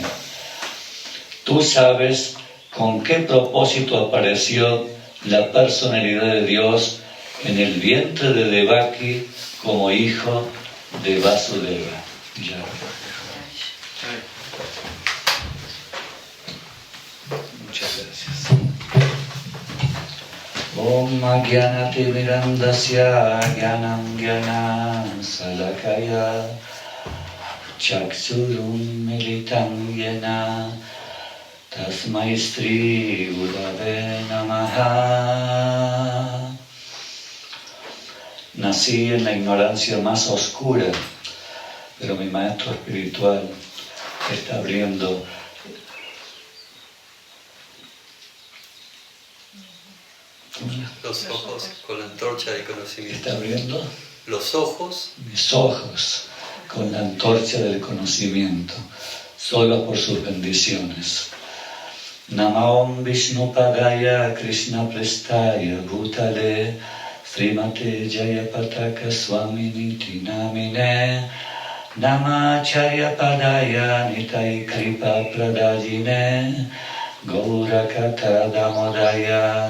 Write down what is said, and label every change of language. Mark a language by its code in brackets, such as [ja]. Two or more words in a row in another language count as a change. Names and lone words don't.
[es] Tú sabes con qué propósito apareció la personalidad de Dios en el vientre de Devaki como hijo de Vasudeva. Jai. Muchas gracias. [sa] Om Agyanati Mirandasya Gyanam Gyanam Salakaya Chaksurum Militam Yena Tasmai Sri Gurave Namaha. [es] Nací en la ignorancia más oscura, pero mi maestro espiritual está abriendo los ojos con la antorcha del conocimiento. Está abriendo los ojos, mis ojos con la antorcha del conocimiento, solo por sus bendiciones. [sa] Namaom Vishnupadaya Krishna Prestaya Bhutale Srimate Jayapataka Swaminiti Namine Namacharya Padaya Nitai Kripa Pradajine Gaurakata Damodaya